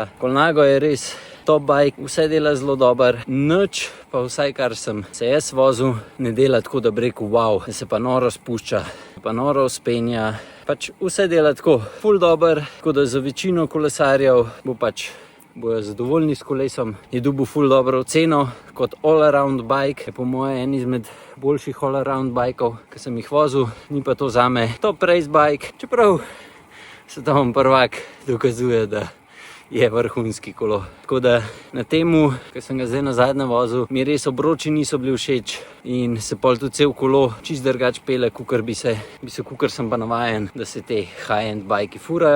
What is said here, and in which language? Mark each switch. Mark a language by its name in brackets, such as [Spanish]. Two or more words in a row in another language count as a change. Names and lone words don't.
[Slovenian] Colnago je res [English] top bike, [Slovenian] vse dela zelo dober, nič, pa vsaj kar sem se jaz vozil, ne dela tako, da bi rekel wow, da se pa noro spušča, pa noro vzpenja, pač vse dela tako, ful dober, tako da za večino kolesarjev bojo zadovoljni s kolesom. Je dobil ful dobro oceno kot [English] all-around bike, [Slovenian] je po moje en izmed boljših [English] all-around bikeov, [Slovenian] ki sem jih vozil, ni pa to zame [English] top race bike, [Slovenian] čeprav svetovni prvak dokazuje, da je vrhunski kolo. Tako da na temu, ki sem ga zdaj nazadnje vozil, mi res obroči niso bili všeč in se pol tudi cel kolo čist drugače pele, kakor kakor sem pa navajen, da se te high-end bajki furajo.